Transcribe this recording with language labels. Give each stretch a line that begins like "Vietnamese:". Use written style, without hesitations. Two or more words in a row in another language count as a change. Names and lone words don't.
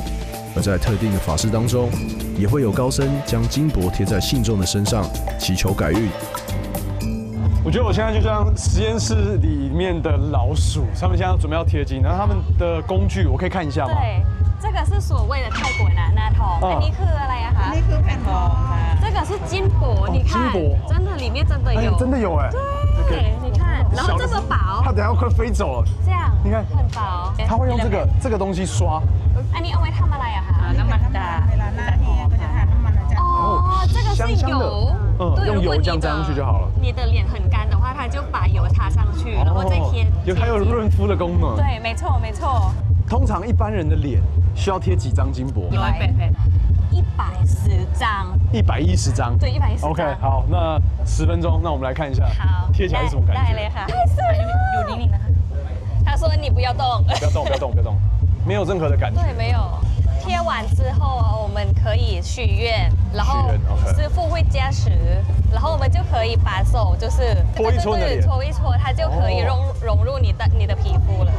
Chinese: 而在特定的法事当中，也会有高僧将金箔贴在信众的身上，祈求改运。我觉得我现在就像实验室里面的老鼠，他们现在准备要贴金，然后他们的工具我可以看一下吗？对，这个是所谓的泰国拿
Thai: ทองอันนี้คืออะไรอะคะ นี่คือแผ่นทองค่ะ
Chinese: 这个是金箔，你看，金箔真的里面真的有，真的有哎，对，你看，然后这么薄它，等下快飞走了。这样，你看很薄，他会用这个东西刷，
Thai: อันนี้เอาไว้ทำอะไรอะคะน้ำมันกา เวลาหน้าแห้งก็จะทานน้ำมันอาจารย์
Chinese: 哦，这个是香香的油，对，用如果你油这样沾上去就好了。你的脸很干的话，它就把油擦上去，然后再贴。还有润肤的功能。对，没错没错。通常一般人的脸需要贴几张金箔 110张。？110张。对，110张。 OK， 好，那10分钟，那我们来看一下，好，贴起来是什么感觉？
Thai: ได้เลยค่ะอยู่นิ่งๆนะคะ
Chinese: 他说你不要动。不要动，不要动，不要动，没有任何的感觉。对，没有。贴完之后，我们可以许愿，然后许愿，OK 师傅会加持，然后我们就可以把手就是搓一搓你的脸搓一搓，它就可以融入你的皮肤了。